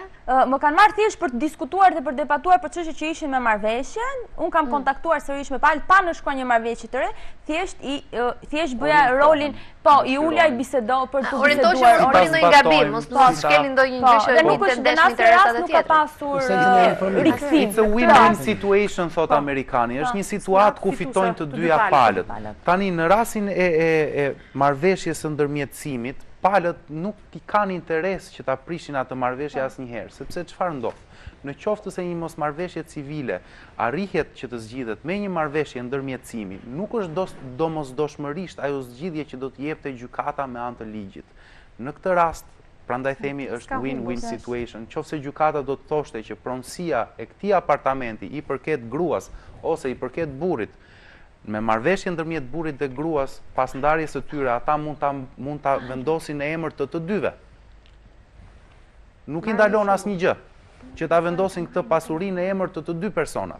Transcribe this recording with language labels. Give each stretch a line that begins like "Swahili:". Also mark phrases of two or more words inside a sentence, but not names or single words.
Albanian: Më kanë marrë thjesht për të diskutuar dhe për debatuar për çështje që ishin me marrëveshjen. Unë kam kontaktuar sërish me palët pa në shkruar një marrëveshje të re, thjesht bëja rolin, po, i ulja i bisedo për të Orientoheshëm biseduar. mos bëni ndonjë gabim, mos shkelni ndonjë gjë që Dhe nuk nuk është tendesh në në interesat e nuk ka tjetrit. pasur rikthim.
English: It's a win-win situation,
Albanian: thot amerikani. Është një situatë ku fitojnë të dyja palët. Tani në rastin e marrëveshjes së ndërmjetësimit, palët nuk i kanë interes që ta prishin atë marrëveshje asnjëherë, sepse çfarë ndodh? Në qoftë se një mosmarrëveshje civile arrihet që të zgjidhet me një marrëveshje ndërmjetësimi, nuk është domosdoshmërisht ajo zgjidhje që do të jepte gjykata me anë të ligjit. Në këtë rast, prandaj themi është
English: win-win situation.
Albanian: Qofse gjykata do të thoshte që pronësia e këtij apartamenti i përket gruas ose i përket burrit, me marrëveshje ndërmjet burrit dhe gruas, pas ndarjes së tyre, ata mund ta vendosin në emër të dyve. Nuk i ndalon asnjë gjë që ta vendosin këtë pasuri në emër të dy personave.